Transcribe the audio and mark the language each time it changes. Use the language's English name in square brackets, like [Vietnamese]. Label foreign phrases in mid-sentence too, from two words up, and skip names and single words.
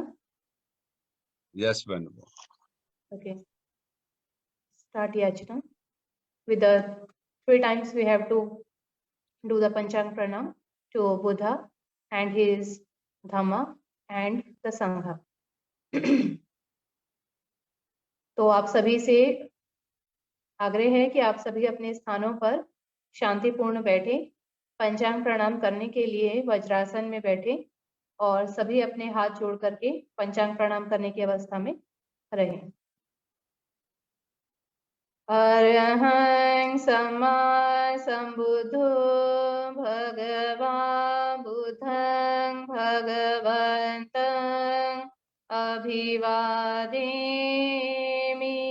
[English] Yes, Venerable. Okay. Start yachana. With the 3 times we have to do the [Hindi] पंचांग प्रणाम [English] to Buddha and his Dhamma and the Sangha. [Hindi] तो आप सभी से आग्रह है कि आप सभी अपने स्थानों पर शांतिपूर्ण बैठे, पंचांग प्रणाम करने के लिए वज्रासन में बैठे और सभी अपने हाथ जोड़ करके पंचांग प्रणाम करने की अवस्था में रहें। [Pali] अरहं सम्मा सम्बुद्धो भगवान् बुद्धं भगवन्तं अभिवादेमि।